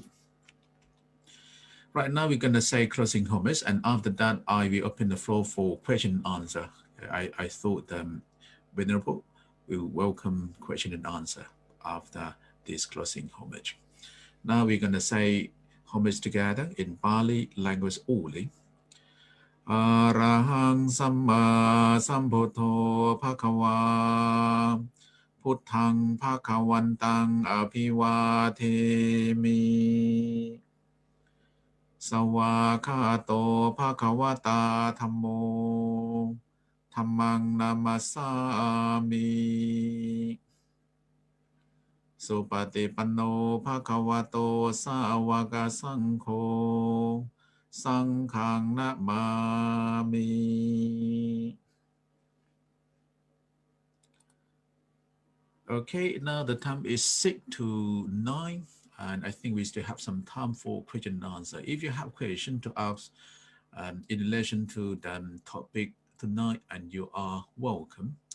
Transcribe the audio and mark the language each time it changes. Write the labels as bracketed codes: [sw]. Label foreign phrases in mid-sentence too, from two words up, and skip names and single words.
[en] Right now, we're going to say closing homage, and after that, I will open the floor for question and answer. I thought Venerable will welcome question and answer after this closing homage. Now we're going to say homage together in Pali language only. [pi] Arahang Samma Sambuddho Bhagava Puttang Bhagavantang Abhivatemi Sawakato Bhagavata Dhammo Dhammang namasami Supatipanno Bhagavato Sawaka Sangho Sanghang namami. [en] Okay, now the time is 6 to 9, and I think we still have some time for question and answer. If you have question to ask in relation to the topic tonight, and you are welcome.